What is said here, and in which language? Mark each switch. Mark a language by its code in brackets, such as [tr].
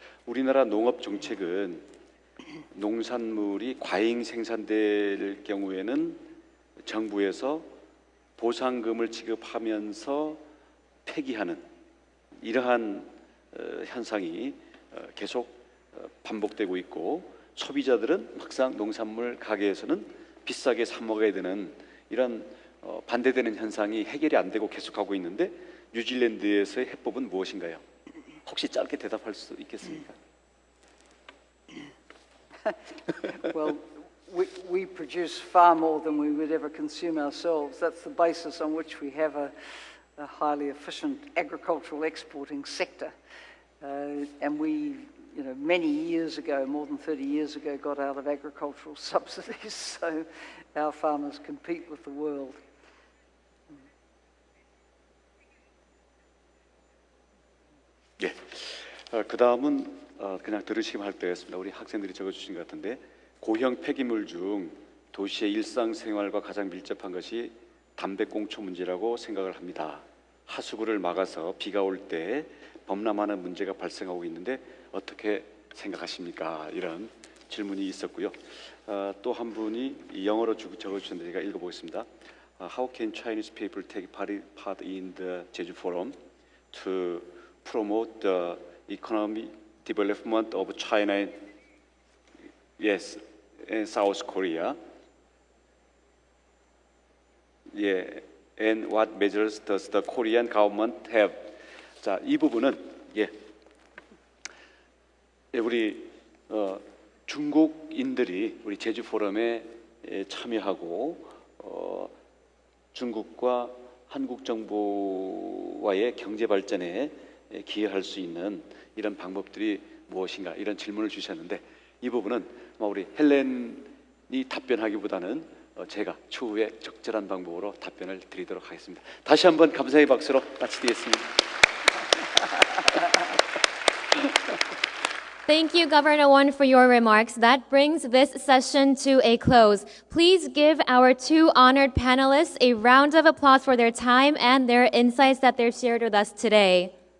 [ko] 우리나라 농업 정책은 농산물이 과잉 생산될 경우에는 정부에서 보상금을 지급하면서 폐기하는 이러한 현상이 계속 반복되고 있고, 소비자들은 막상 농산물 가게에서는 비싸게 사 먹어야 되는 이런 반대되는 현상이 해결이 안 되고 계속하고 있는데, 뉴질랜드에서의 해법은 무엇인가요? 혹시 짧게 대답할 수 있겠습니까? [en] Well, we produce far more than we would ever consume ourselves. That's the basis on which we have a highly efficient agricultural exporting sector. And we, many years ago, more than 30 years ago, got out of agricultural subsidies, so our farmers compete with the world. [ko] 예, 그 다음은 그냥 들으시기만 할 때였습니다. 우리 학생들이 적어주신 것 같은데, 고형 폐기물 중 도시의 일상생활과 가장 밀접한 것이 담배꽁초 문제라고 생각을 합니다. 하수구를 막아서 비가 올 때 범람하는 문제가 발생하고 있는데 어떻게 생각하십니까? 이런 질문이 있었고요. 또 한 분이 영어로 적어주셨는데 제가 읽어보겠습니다. [en] How can Chinese people take part in the Jeju Forum to promote the economic development of China, yes, and South Korea? Yeah, and what measures does the Korean government have? [ko] 자, 이 부분은 우리 중국인들이 우리 제주 포럼에 참여하고 중국과 한국 정부와의 경제 발전에 기여할 수 있는 이런 방법들이 무엇인가, 이런 질문을 주셨는데, 이 부분은 우리 헬렌이 답변하기보다는 제가 추후에 적절한 방법으로 답변을 드리도록 하겠습니다. 다시 한번 감사의 박수로 마치겠습니다. [en] Thank you, Governor Won, for your remarks. That brings this session to a close. Please give our two honored panelists a round of applause for their time and their insights that they've shared with us today.